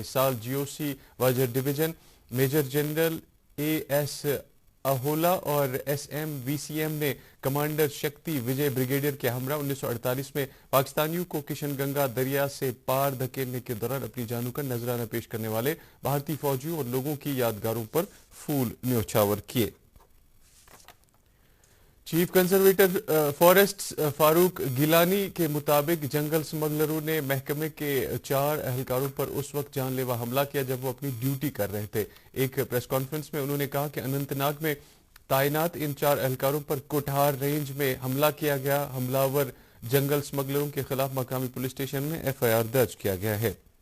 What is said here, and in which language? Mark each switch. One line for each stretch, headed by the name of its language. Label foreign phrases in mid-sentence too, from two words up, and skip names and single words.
Urdu: اس سال GOC واجر ڈویژن میجر جنرل AS اہولا اور SM VCM نے کمانڈر شکتی وجے بریگیڈیئر کے ہمرا 1948 میں پاکستانیوں کو کشن گنگا دریا سے پار دھکیلنے کے دوران اپنی جانوں کا نذرانہ پیش کرنے والے بھارتی فوجیوں اور لوگوں کی یادگاروں پر پھول نچھاور کیے. چیف کنزرویٹر فارسٹ فاروق گیلانی کے مطابق جنگل سمگلروں نے محکمے کے 4 اہلکاروں پر اس وقت جان لیوا حملہ کیا جب وہ اپنی ڈیوٹی کر رہے تھے. ایک پریس کانفرنس میں انہوں نے کہا کہ اننت ناگ میں تعینات ان 4 اہلکاروں پر کوٹھار رینج میں حملہ کیا گیا. حملہ جنگل سمگلروں کے خلاف مقامی پولیس اسٹیشن میں FIR درج کیا گیا ہے.